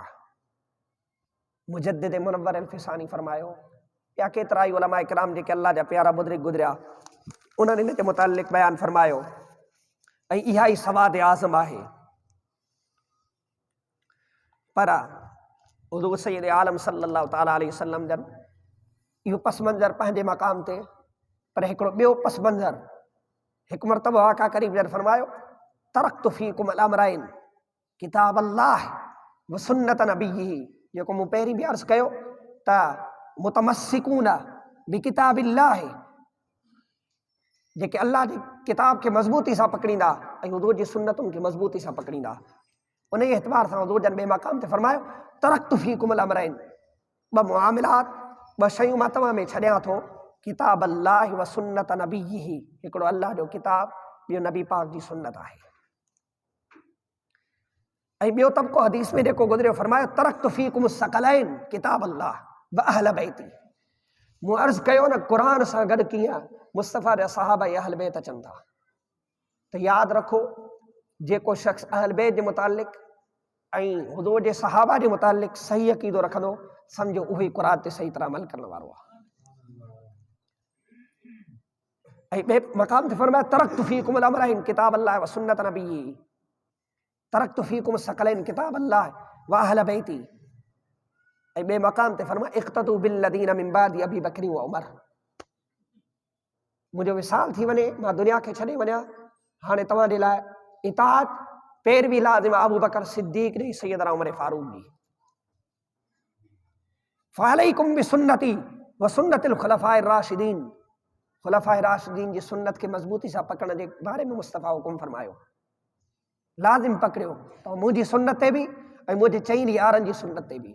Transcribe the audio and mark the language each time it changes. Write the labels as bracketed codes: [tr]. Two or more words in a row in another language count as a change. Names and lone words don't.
[sd] मुजद्दिद मुनव्वर अल-फ़िसानी फरमायो या केतिरा ई उलमा इकराम जेके अल्लाह जा प्यारा बुज़ुर्ग गुज़रिया उन्हनि इन जे मुतालिक़ बयान फरमायो ऐं इहा ई सवाद आज़म आहे। पर हुज़ूर सैयद आलम [ar] صلى الله تعالى عليه وسلم [sd] जन इहो पस मंज़र पंहिंजे मक़ाम ते, पर हिकिड़ो ॿियो पस मंज़र हिकु मरतबा आका करीम जन फरमायो, [ar] تركت فيكم الأمرين كتاب الله وسنة نبيه. [sd] जेको मूं पहिरीं बि अर्ज़ु कयो त [ar] متمسكون بكتاب الله, [sd] जेके अल्लाह जी किताब खे मज़बूती सां पकड़ींदा ऐं हुज़ूर जी सुन्नतुनि खे मज़बूती सां पकड़ींदा। उन ई एतबार सां हुज़ूर जन ॿिए मक़ाम ते फरमायो, [ar] تركت فيكم الأمرين, [sd] ॿ मुआमिलात, ॿ शयूं मां तव्हां में छॾियां थो, [ar] كتاب الله وسنة نبيه, [sd] हिकिड़ो अल्लाह जो किताब, ॿियो नबी पाक जी सुन्नत आहे। ऐं ॿियो तबिको हदीस में जेको गुज़रियो फरमायो, [ar] تركت فيكم الثقلين كتاب الله وأهل بيتي. [sd] मूं अर्ज़ु कयो न क़ुरान सां गॾु कीअं मुस्तफ़ा जा सहाबा ऐं अहल बैत अचनि था। त यादि रखो, जेको शख़्स अहल बैत जे मुतालिक़ ऐं हुज़ूर जे सहाबा जे मुतालिक़ सही अक़ीदो रखंदो, सम्झो उहो ई क़ुरान ते सही तरह अमल करण वारो आहे। ऐं ॿिए मक़ाम ते फरमाया, [ar] تركت فيكم الأمرين كتاب الله وسنة نبيه، تركت فيكم الثقلين كتاب الله وأهل بيتي. [sd] ऐं ॿिए मक़ाम ते फरमाया, [ar] اقتدوا باللذين من بعدي أبي بكر وعمر. [sd] मुंहिंजो विसाल थी वञे, मां दुनिया खे छॾे वञा, हाणे तव्हांजे लाइ इताअत पैरवी लाज़िम अबू बकर सिद्दीक़ जी, सैयदना उमर फारूक जी। [ar] فعليكم بسنتي وسنة الخلفاء الراشدين, [sd] खुलफ़ाए राशिदीन जी सुन्नत खे मज़बूती सां पकड़ण जे बारे में मुस्तफ़ा हुकुम फरमायो, लाज़िम पकड़ियो त मुंहिंजी सुन्नत ते बि ऐं मुंहिंजे चईं यारनि जी सुन्नत ते बि।